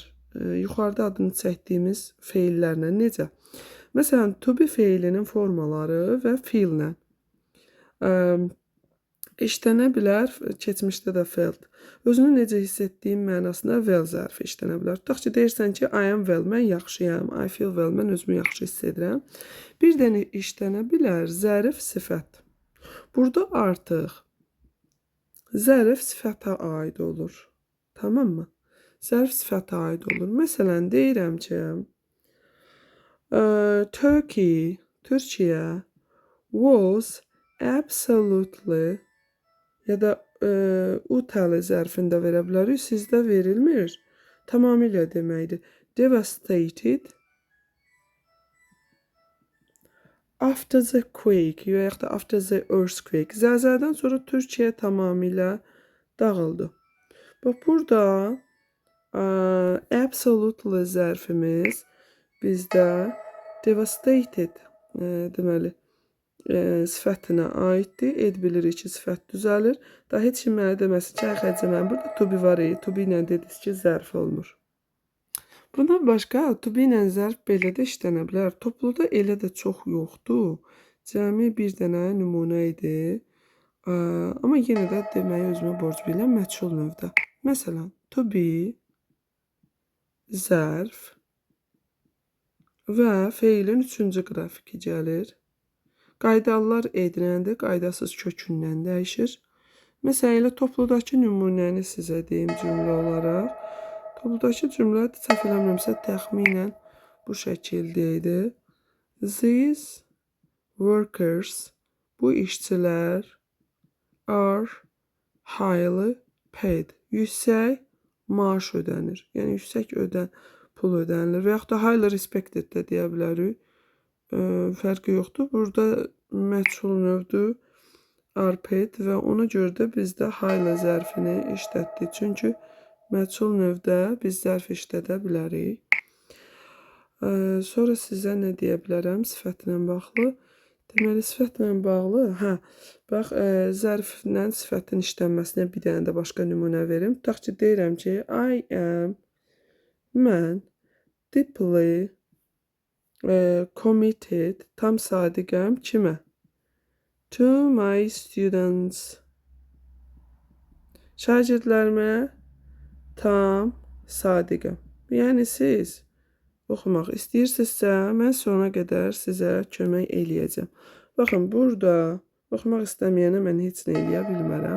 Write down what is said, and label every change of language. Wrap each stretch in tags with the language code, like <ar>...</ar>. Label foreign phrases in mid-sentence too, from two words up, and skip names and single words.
<az>Yuxarıda adını çəkdiyimiz feillərlə necə? Məsələn,</az> <en>to be</en> <az>feilinin formaları və feellə işlənə bilər, keçmişdə də felt. Özünü necə hiss etdiyim mənasında well zərfi işlənə bilər. Tutaq ki, deyirsən ki,</az> <en>I am well,</en> <az>mən yaxşıyam.</az> <en>I feel well,</en> <az>mən özümü yaxşı hiss edirəm. Bir dənə işlənə bilər, zərif sifət. Burada artıq zərif sifətə aid olur. Tamam mı? Zərif sifətə aid olur. Məsələn, deyirəm ki, Turkey, Türkiyə</az> <en>was absolutely</en> <az>ya da utterly zərfində verə bilərik. Sizdə verilmir. Tamamilə deməkdir.</az> <en>Devastated, After the quake</en> <az>və yaxud da</az> <en>after the earthquake.</en> <az>Zəlzələdən sonra Türkiyə tamamilə dağıldı. Bax burada absolutely zərfimiz bizdə devastated deməli sifətinə aiddir. Ed bilirik ki, sifət düzəlir. Daha heç kim mənə deməsin ki, xəcə mən burada</az> <en>to be</en> <az>var,</az> <en>to be</en> <az>ilə dediniz ki, zərf olmur. Bundan başqa</az> <en>to be</en> <az>ilə zərf belə də işlənə bilər. Topluda elə də çox yoxdur. Cəmi bir dənə nümunə idi. Amma yenə də deməyi özümə borc bilirəm məchul növdə. Məsələn,</az> <en>to be</en> <az>zərf və feilin 3-cü qrafiki gəlir. Qaydalar ediləndir, qaydasız kökündən dəyişir. Məsələn, elə topludakı nümunəni sizə deyim cümlə olaraq. Topludakı cümlə səhv eləmirəmsə təxminən bu şəkildə idi.</az> <en>These workers,</en> <az>bu işçilər</az> <en>are highly paid.</en> <az>Yüksək maaş ödənir. Yəni yüksək pul ödənilir və yaxud da</az> <en>highly respected</en> <az>də deyə bilərik. Fərqi yoxdur. Burada məchul növdür</az> <en>are paid</en> <az>və ona görə də bizdə highly zərfini işlətdik. Çünki məchul növdə biz zərf işlədə bilərik. Sonra sizə nə deyə bilərəm sifətlə bağlı? Deməli, sifətlə bağlı, bax, zərflə sifətin işlənməsinə bir dənə də başqa nümunə verim. Tutaq ki, deyirəm ki,</az> <en>I am, mən, deeply committed,</en> <az>tam sadiqəm kimə?</az> <en>To my students.</en> <az>Şagirdlərimə tam sadiqəm. Yəni, siz oxumaq istəyirsinizsə, mən sona qədər sizə kömək eləyəcəm. Baxın, burada oxumaq istəməyənə mən heç nə eləyə bilmərəm.</az>